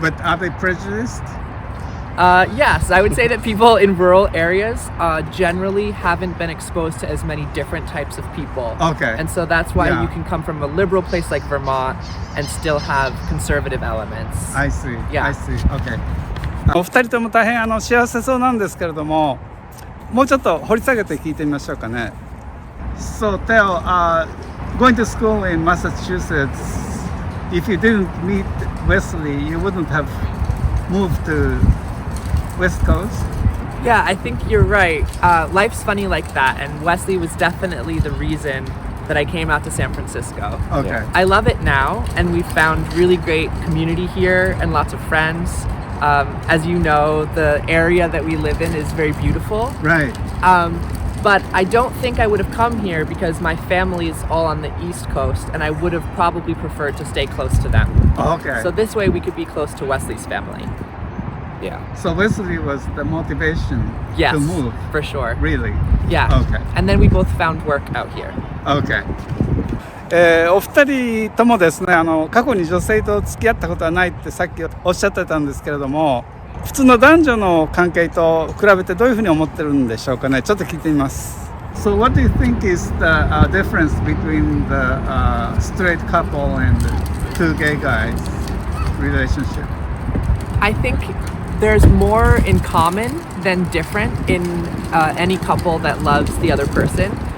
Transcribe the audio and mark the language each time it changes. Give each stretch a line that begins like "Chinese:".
English: But are they prejudiced? Yes, I would say that people in rural areas generally haven't been exposed to as many different types of people. Okay. And so that's why Yeah. you can come from a liberal place like Vermont and still have conservative elements. I see. Yeah. I see. Okay.
Japanese: お二人とも大変幸せそうなんですけれども、もうちょっと掘り下げて聞いてみましょうかね。
English: So Theo, going to school in Massachusetts, if you didn't meet Wesley, you wouldn't have moved to West Coast? Yeah, I think you're right. Life's funny like that, and Wesley was definitely the reason that I came out to San Francisco. Okay. Yeah. I love it now, and we've found really great community here and lots of friends. As you know, the area that we live in is very beautiful. Right. But I don't think I would have come here because my family is all on the East Coast, and I would have probably preferred to stay close to them. Okay. So this way we could be close to Wesley's family. Yeah. So Wesley was the motivation Yes, to move. for sure. Really? Yeah. Okay. And then we both found work out here. Okay.
Japanese: お二人ともですね、過去に女性と付き合ったことはないってさっきおっしゃってたんですけれども、普通の男女の関係と比べてどういうふうに思ってるんでしょうかね。ちょっと聞いてみます。
English: So what do you think is the difference between the straight couple and the two gay guys relationship? I think there's more in common than different in any couple that loves the other person.